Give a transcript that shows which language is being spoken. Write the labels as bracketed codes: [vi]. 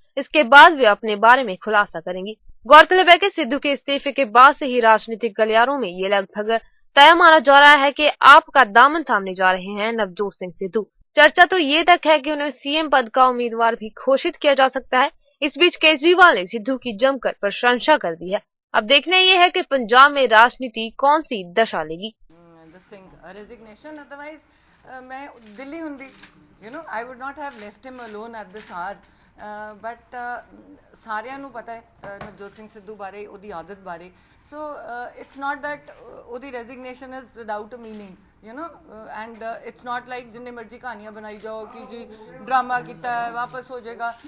[hi] इसके बाद वे अपने बारे में खुलासा करेंगी। गौरतलब है कि सिद्धू के इस्तीफे के बाद से ही राजनीतिक गलियारों में ये लगभग तय माना जा रहा है कि आपका दामन थामने जा रहे हैं नवजोत सिंह सिद्धू। चर्चा तो ये तक है कि उन्हें सीएम पद का उम्मीदवार भी घोषित किया जा सकता है। इस बीच केजरीवाल ने सिद्धू की जमकर प्रशंसा कर दी है। अब देखना ये है कि पंजाब में राजनीति कौन सी दशा लेगी। [en] Resignation, otherwise [pa] मैं दिल्ली हुंदी, [en] I would not have left him alone at this hour. [pa] But ਸਾਰਿਆਂ ਨੂੰ ਪਤਾ ਹੈ ਨਵਜੋਤ ਸਿੰਘ ਸਿੱਧੂ ਬਾਰੇ, ਉਹਦੀ ਆਦਤ ਬਾਰੇ। [en] So it's not that [pa] ਉਹਦੀ [en] resignation is without a meaning, and it's not like [pa] ਜਿੰਨੇ ਮਰਜ਼ੀ ਕਹਾਣੀਆਂ ਬਣਾਈ ਜਾਓ ਕਿ ਜੀ ਡਰਾਮਾ ਕੀਤਾ ਹੈ ਵਾਪਸ ਹੋ ਜਾਏਗਾ।